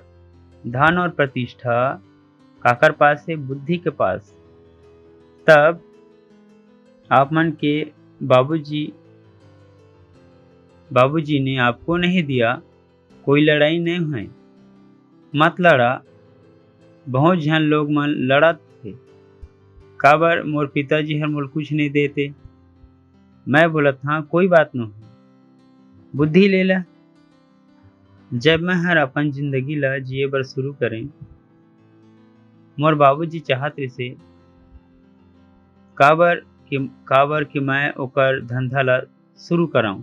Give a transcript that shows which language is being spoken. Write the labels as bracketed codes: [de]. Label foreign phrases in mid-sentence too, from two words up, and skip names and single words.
[hne] धन और प्रतिष्ठा काकर पास है? बुद्धि के पास। तब आप मन के बाबूजी ने आपको नहीं दिया, कोई लड़ाई नहीं हुई। मत लड़ा। बहुत जन लोग मन लड़त थे। काबर मोर पिताजी हर मोल कुछ नहीं देते। मैं बोलत हाँ कोई बात नहीं, बुद्धि ले ला। जब मैं हर अपन जिंदगी ला जिए बर शुरू करें, मोर बाबूजी चाहत रहे काबर कि मैं ओकर धंधा ला शुरू कराऊं।